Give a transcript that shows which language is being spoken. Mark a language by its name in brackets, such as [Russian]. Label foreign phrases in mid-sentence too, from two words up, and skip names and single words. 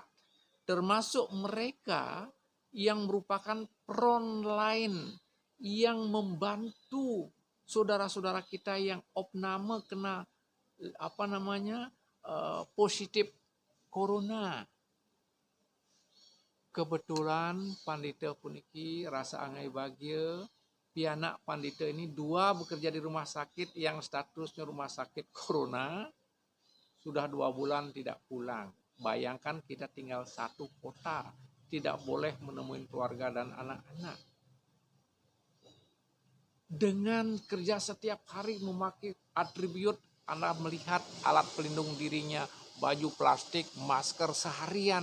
[Indonesian] Termasuk mereka yang merupakan [English] front line, [Indonesian] yang membantu saudara-saudara kita yang opname kena positif corona. Kebetulan pandita puniki rasa angai bahagia, pianak pandita ini 2 bekerja di rumah sakit yang statusnya rumah sakit corona, sudah 2 bulan tidak pulang. Bayangkan kita tinggal 1 kota, tidak boleh menemui keluarga dan anak-anak. Dengan kerja setiap hari memakai atribut, Anda melihat alat pelindung dirinya, baju plastik, masker seharian.